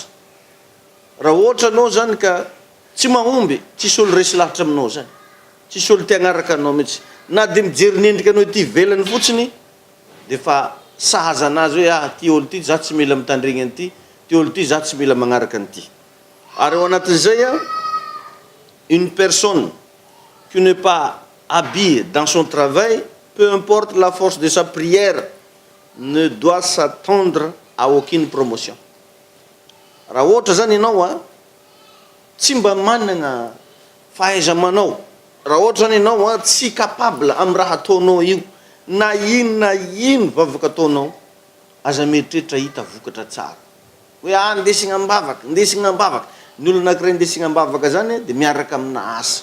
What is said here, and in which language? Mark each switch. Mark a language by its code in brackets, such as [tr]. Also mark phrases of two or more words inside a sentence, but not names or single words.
[mg] Raha ohatra anao zany ka tsy mahomby, tsisy olo resy lahatra aminao zany, tsisy olo te hagnaraka anao mihitsy, na dia mijery nendrika anao ity velany fotsiny dia fa sahaza anazy hoe ty olo ty za tsy mila mitandregny an'ity, ty olo ty za tsy mila magnaraka an'ity. Ary ao anatin'izay [fr] une personne qui n'est pas habillée dans son travail, peu importe la force de sa prière, ne doit s'attendre à aucune promotion. [mg] Raha ohatra zany ianao tsy mba managna fahaiza-manao, raha ohatra zany ianao tsy capable amin'ny raha ataonao io, na ino vavaka ataonao, aza mieritreritra hita vokatra tsara. Hoe ndesigna ambavaka, ndesigna ambavaka. Ny olona anankiray ndesigna ambavaka zany dia miaraka amina asa.